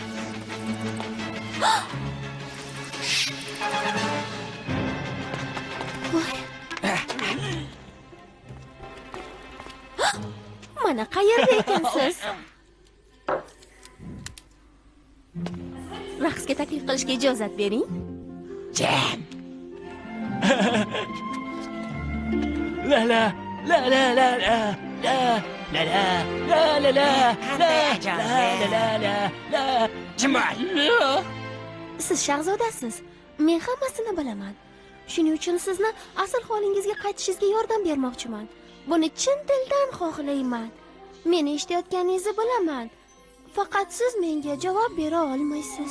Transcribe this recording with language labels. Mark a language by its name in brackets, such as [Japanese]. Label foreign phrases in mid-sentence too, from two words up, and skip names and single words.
[Uzbek] Mana qayerda ekansiz? Raqsga taklif qilishga ijozat bering. Jam. La la la la la la la la la la la la la. Kim bor? Siz shahzodasiz. Men hammasini bilaman. Shuning uchun sizni asl holingizga qaytishingizga yordam bermoqchiman. Buni chin dildan xohlayman. Meni eshitayotganingizni bilaman. Faqat siz menga javob bera olmaysiz.